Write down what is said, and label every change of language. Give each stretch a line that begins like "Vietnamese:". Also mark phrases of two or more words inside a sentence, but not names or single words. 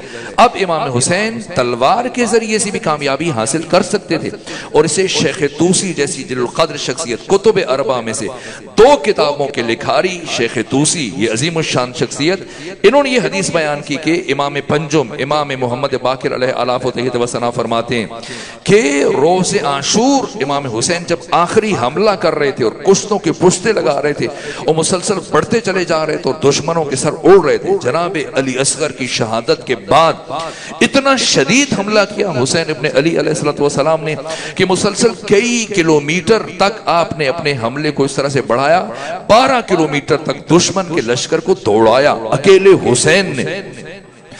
Urdu: اب امام حسین تلوار کے ذریعے سے بھی کامیابی حاصل کر سکتے تھے، اور اسے شیخ طوسی جیسی جلیل القدر شخصیت، کتب اربعہ میں سے 2 کتابوں کے لکھاری شیخ طوسی، یہ عظیم الشان شخصیت، انہوں نے یہ حدیث بیان کی کہ امام پنجم امام محمد باقر
Arabic: علیہ الاف و تحیت و ثنا
Urdu: فرماتے ہیں کہ روز عاشور امام حسین جب آخری حملہ کر رہے تھے اور کشتوں کے پشتے لگا رہے تھے اور مسلسل بڑھتے چلے جا رہے تھے اور دشمنوں کے سر اڑ رہے تھے، جناب علی اصغر کی شہادت کے بعد اتنا شدید حملہ کیا حسین ابن علی
Arabic: علیہ السلام
Urdu: نے کہ مسلسل کئی کلومیٹر تک آپ نے اپنے حملے کو اس طرح سے بڑھایا، 12 کلومیٹر تک دشمن کے لشکر کو دوڑایا اکیلے حسین نے۔